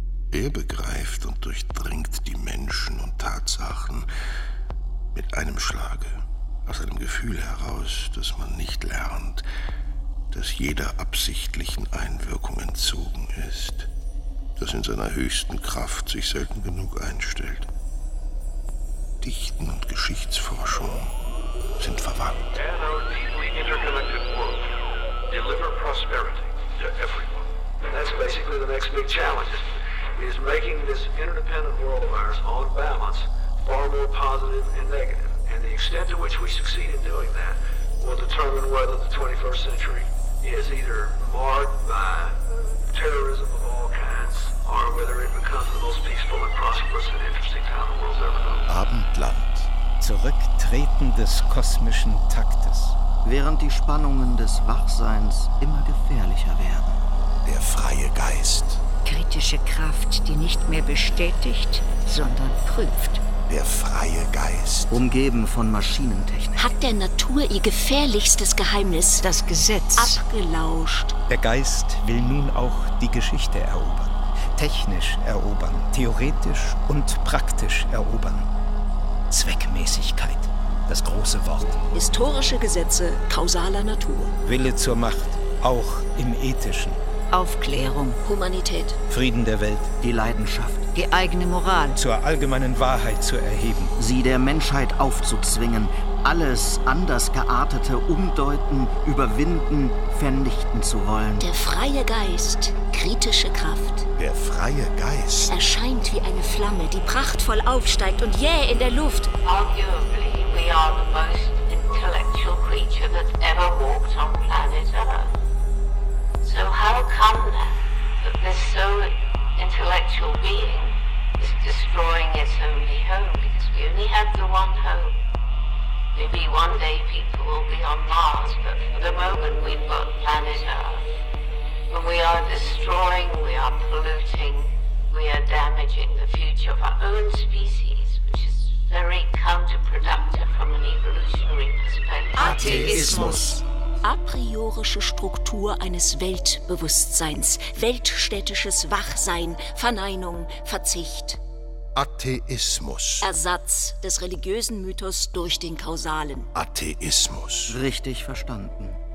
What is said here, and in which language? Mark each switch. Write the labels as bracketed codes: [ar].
[de] Er begreift und durchdringt die Menschen und Tatsachen mit einem Schlage, aus einem Gefühl heraus, dass man nicht lernt, dass jeder absichtlichen Einwirkung entzogen ist, das in seiner höchsten Kraft sich selten genug einstellt. Dichten und Geschichtsforschung sind verwandt. [en] And our deeply interconnected world deliver prosperity to everyone. And that's basically the next big challenge, is making this interdependent world of ours on balance far more positive and negative. And the extent to which we succeed in doing that will determine whether the 21st century is either marred by terrorism of all kinds or whether it becomes the most peaceful and prosperous and interesting town the world's ever known. [de] Abendland. Zurücktreten des kosmischen Taktes. Während die Spannungen des Wachseins immer gefährlicher werden. Der freie Geist. Kritische Kraft, die nicht mehr bestätigt, sondern prüft. Der freie Geist. Umgeben von Maschinentechnik. Hat der Natur ihr gefährlichstes Geheimnis, das Gesetz, abgelauscht. Der Geist will nun auch die Geschichte erobern. Technisch erobern, theoretisch und praktisch erobern. Zweckmäßigkeit, das große Wort. Historische Gesetze kausaler Natur. Wille zur Macht, auch im Ethischen. Aufklärung. Humanität. Frieden der Welt. Die Leidenschaft. Die eigene Moral. Zur allgemeinen Wahrheit zu erheben. Sie der Menschheit aufzuzwingen. Alles anders geartete umdeuten, überwinden, vernichten zu wollen. Der freie Geist, kritische Kraft. Der freie Geist erscheint wie eine Flamme, die prachtvoll aufsteigt und jäh in der Luft. [en] Arguably, we are the most intellectual creature that ever walked on planet Earth. So how come then that this so intellectual being is destroying its only home? Because we only have the one home. Maybe one day people will be on Mars, but for the moment we've got planet Earth. And we are destroying, we are polluting, we are damaging the future of our own species, which is very counterproductive from an evolutionary perspective. [de] Atheismus. A priorische Struktur eines Weltbewusstseins, weltstädtisches Wachsein, Verneinung, Verzicht. Atheismus. Ersatz des religiösen Mythos durch den kausalen. Atheismus. Richtig verstanden.